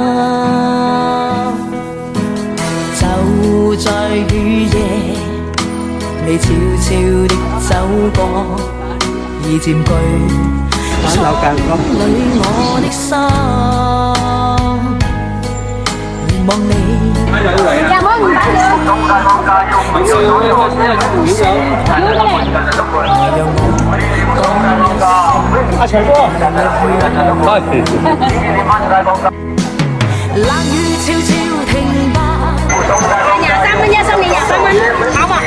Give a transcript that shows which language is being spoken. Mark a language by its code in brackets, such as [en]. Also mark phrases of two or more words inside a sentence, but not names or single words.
[yue] 就在雨夜你悄悄地走過，已佔據初戀裏我的心，凝望你。 [vi] Chào mừng bạn [yue] 長哥，冷雨悄悄停吧。 23蚊一，收你23蚊，好嘛？